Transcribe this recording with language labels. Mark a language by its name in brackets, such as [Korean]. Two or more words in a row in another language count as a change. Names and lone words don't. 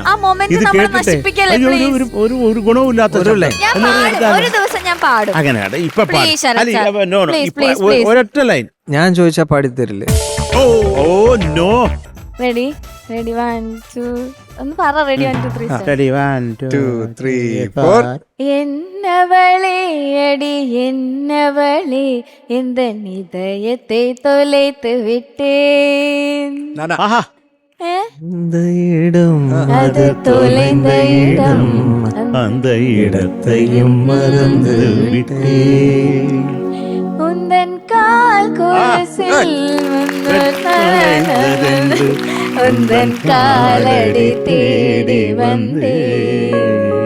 [Malayalam] ഇത് കേട്ടിട്ട് ഒരു ഗുണവുമില്ലാത്ത അങ്ങനെയാണ് ഇപ്പൊ ഒരൊറ്റ ലൈൻ ഞാൻ ചോദിച്ചാ പാടിത്തരില്ലേ? [English] Oh no. [Malayalam] റെഡി 1 2 ഒന്ന് പറ. റെഡി 1 2 3 [English] Ready, 1 2 3 4. [Tamil] என்னவளே அடி என்னவளே എந்த இதயத்தை தொலைத்து விட்டேன். ആഹാ இந்த இடம் அது தொலைந்த இடம் அந்த இடத்தையும் மறந்து விட்டேன். உந்தன் கால் கொலுசில் உந்தன் காலடி தேடி வந்தேன்.